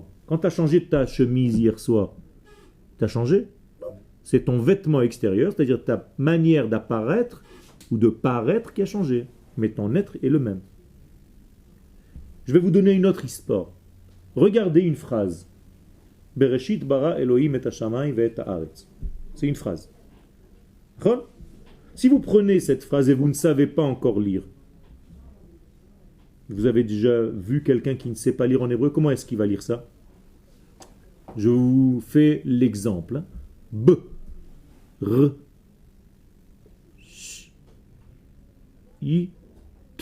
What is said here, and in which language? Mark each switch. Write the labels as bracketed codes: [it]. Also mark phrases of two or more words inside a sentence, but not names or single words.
[fr] Quand tu as changé ta chemise hier soir, tu as changé? Non. C'est ton vêtement extérieur, c'est-à-dire ta manière d'apparaître ou de paraître qui a changé. Mais ton être est le même. Je vais vous donner une autre histoire. Regardez une phrase. [he] בראשית ברא אלהים את השמים ואת הארץ. [fr] C'est une phrase. Si vous prenez cette phrase et vous ne savez pas encore lire, vous avez déjà vu quelqu'un qui ne sait pas lire en hébreu, comment est-ce qu'il va lire ça? Je vous fais l'exemple. B, R, Sh, I, T.